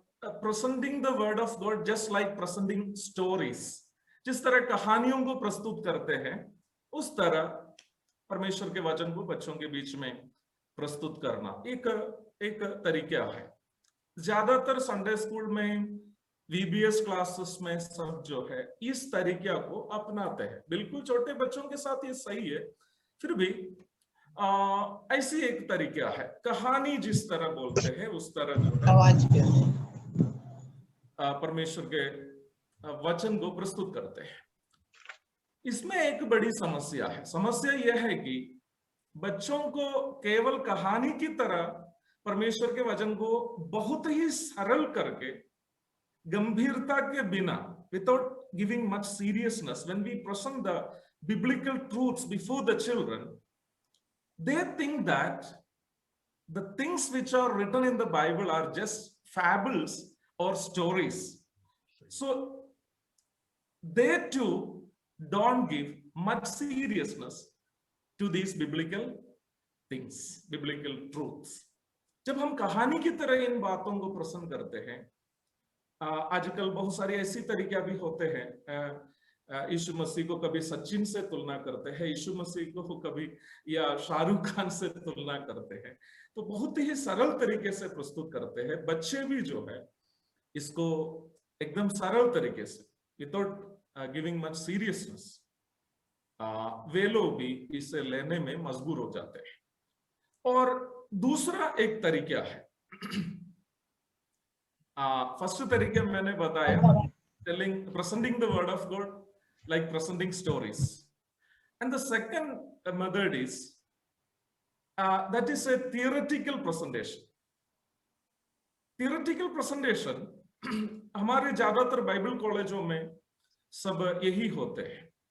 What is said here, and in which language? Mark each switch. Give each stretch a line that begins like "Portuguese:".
English: presenting the word of God just like presenting stories.
Hindi: जिस तरह कहानियों को प्रस्तुत करते हैं, उस तरह परमेश्वर के वचन को बच्चों के बीच में प्रस्तुत करना एक तरीका है। ज्यादातर संडे स्कूल में, VBS क्लासेस में सब जो है इस तरीका को अपनाते हैं। बिल्कुल छोटे बच्चों के साथ ये सही है, फिर भी ऐसी एक तरीका है। कहानी जिस तरह बोलते हैं उस तरह जो है परमेश्वर के वचन को प्रस्तुत करते हैं। इसमें एक बड़ी समस्या है। समस्या यह है कि बच्चों को केवल कहानी की तरह परमेश्वर के वचन को बहुत ही सरल करके, गंभीरता के बिना,
English: without giving much seriousness, when we present the biblical truths before the children, they think that the things which are written in the Bible are just fables or stories. So they too don't give much seriousness to these biblical things, biblical truths.
Hindi: जब हम कहानी की तरह इन बातों को प्रसन्न करते हैं, आजकल बहुत सारे ऐसी तरीके भी होते हैं। यीशु मसीह को कभी सचिन से तुलना करते हैं, यीशु मसीह को कभी या शाहरुख खान से तुलना करते हैं, तो बहुत ही सरल तरीके से प्रस्तुत करते हैं। बच्चे भी जो है इसको एकदम सरल तरीके से,
English: without giving much seriousness,
Hindi: वे लोग भी इसे लेने में मजबूर हो जाते हैं। और दूसरा एक तरीका है, फर्स्ट तरीके मैंने बताया,
English: presenting the word of God like presenting stories, and the second method is that is a theoretical presentation. Theoretical presentation
Hindi: हमारे ज्यादातर बाइबल कॉलेजों में सब यही होते हैं।